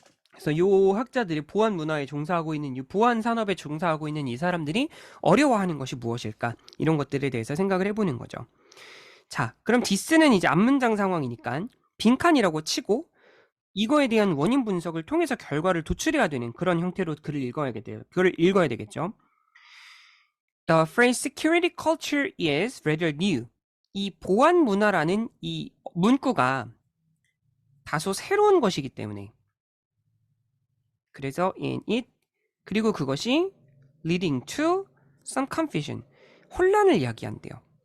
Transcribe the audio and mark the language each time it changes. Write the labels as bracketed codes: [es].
[ko] 그래서 요 학자들이 보안 문화에 종사하고 있는 이 보안 산업에 종사하고 있는 이 사람들이 어려워하는 것이 무엇일까? 이런 것들에 대해서 생각을 해보는 거죠. 자, 그럼 디스는 이제 앞문장 상황이니까 빈칸이라고 치고 이거에 대한 원인 분석을 통해서 결과를 도출해야 되는 그런 형태로 글을 읽어야 되겠죠. [en] The phrase security culture is rather new. [ko] 이 보안 문화라는 이 문구가 다소 새로운 것이기 때문에, 그래서 [en] in it, [ko] 그리고 그것이 [en] leading to some confusion, [ko] 혼란을 이야기한대요.